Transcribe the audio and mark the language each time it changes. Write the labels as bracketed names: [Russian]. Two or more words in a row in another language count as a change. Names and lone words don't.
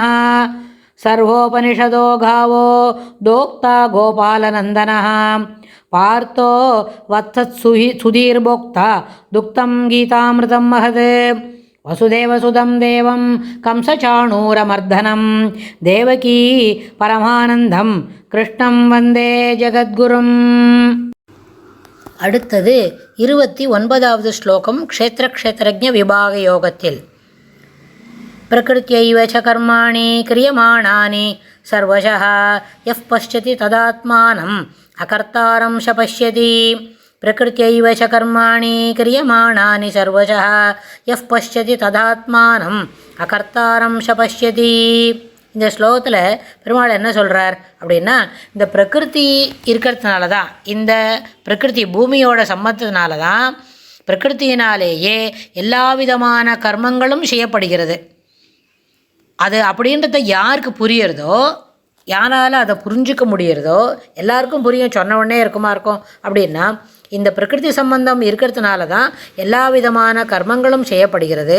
[Sanskrit] सर्वोपनिषदो गावो दोक्ता गोपालनन्दनः पार्थो वत्सत्सुधीर्भोक्ता दुक्तं गीतामृतं महत्। वसुदेवसुतं देवं कंसचाणूरमर्दनं देवकी परमानन्दं कृष्णं वन्दे जगद्गुरुम्। [Tamil] அடுத்தது 29வது ஸ்லோகம் க்ஷேத்திரக்ஷேத்திரஜ்ஞ விபாக யோகத்தில். [Sanskrit] प्रकृत्यैव च कर्माणि क्रियमाणानि सर्वशः यः पश्यति तदात्मानम् अकर्तारं च पश्यति। प्रकृत्यैव च कर्माणि क्रियमाणानि सर्वशः यः पश्यति तदात्मानम् अकर्तारं च पश्यति. [Tamil] இந்த ஸ்லோகத்தில் பெருமாள் என்ன சொல்கிறார் அப்படின்னா, இந்த பிரகிருதி இருக்கிறதுனால தான், இந்த பிரகிருதி பூமியோட சம்மந்தத்தினால தான் பிரகிருத்தினாலேயே எல்லா விதமான கர்மங்களும் செய்யப்படுகிறது. அது அப்படின்றத யாருக்கு புரியறதோ, யாரால் அதை புரிஞ்சிக்க முடியறதோ, எல்லாருக்கும் புரியும், சொன்ன உடனே இருக்குமா இருக்கும் அப்படின்னா, இந்த பிரகிருதி சம்பந்தம் இருக்கிறதுனால தான் எல்லா விதமான கர்மங்களும் செய்யப்படுகிறது.